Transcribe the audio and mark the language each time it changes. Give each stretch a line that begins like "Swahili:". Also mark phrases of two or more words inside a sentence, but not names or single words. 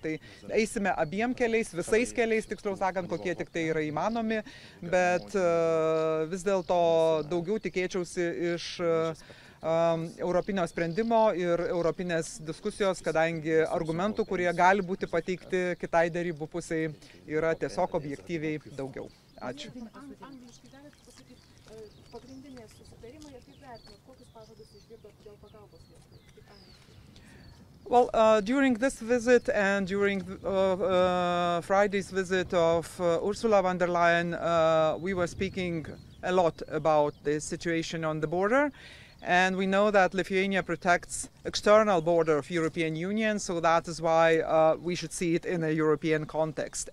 Lithuanian: Tai eisime abiem keliais, visais keliais, tiksliau sakant, kokie tik tai yra įmanomi, bet vis dėlto daugiau tikėčiausi iš europinio sprendimo ir europinės diskusijos, kadangi argumentų, kurie gali būti pateikti kitai derybų pusiai, yra tiesiog objektyviai daugiau. Ačiū. Angliškai galite pasakyti pagrindinės susitarimai ir kaip vertinat, kokius pažadus išgirdot dėl pagalbos Lietuvai?
English: Well, during this visit and during Friday's visit of Ursula von der Leyen, we were speaking a lot about the situation on the border. And we know that Lithuania protects external border of European Union, so that is why we should see it in a European context.